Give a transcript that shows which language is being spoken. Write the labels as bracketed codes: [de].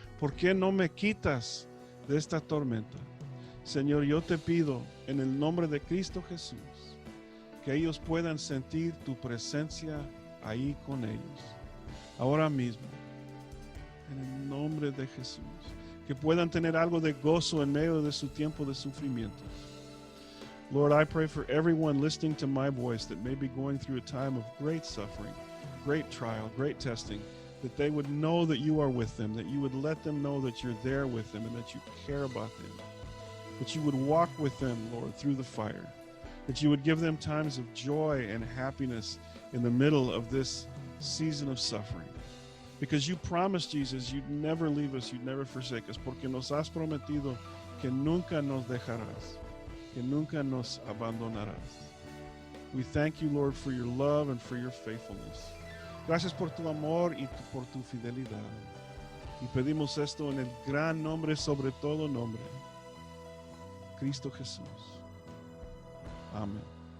[es] ¿Por qué no me quitas de esta tormenta? Señor, yo te pido en el nombre de Cristo Jesús que ellos puedan sentir tu presencia ahí con ellos, ahora mismo, en el nombre de Jesús, que puedan tener algo de gozo en medio de su tiempo de sufrimiento. [en] Lord, I pray for everyone listening to my voice that may be going through a time of great suffering, great trial, great testing, that they would know that you are with them, that you would let them know that you're there with them and that you care about them. That you would walk with them, Lord, through the fire. That you would give them times of joy and happiness in the middle of this season of suffering. Because you promised, Jesus, you'd never leave us, you'd never forsake us, [es] porque nos has prometido que nunca nos dejarás, que nunca nos abandonarás. [en] We thank you, Lord, for your love and for your faithfulness. [es] Gracias por tu amor y por tu fidelidad. Y pedimos esto en el gran nombre sobre todo nombre, Cristo Jesús. Amén.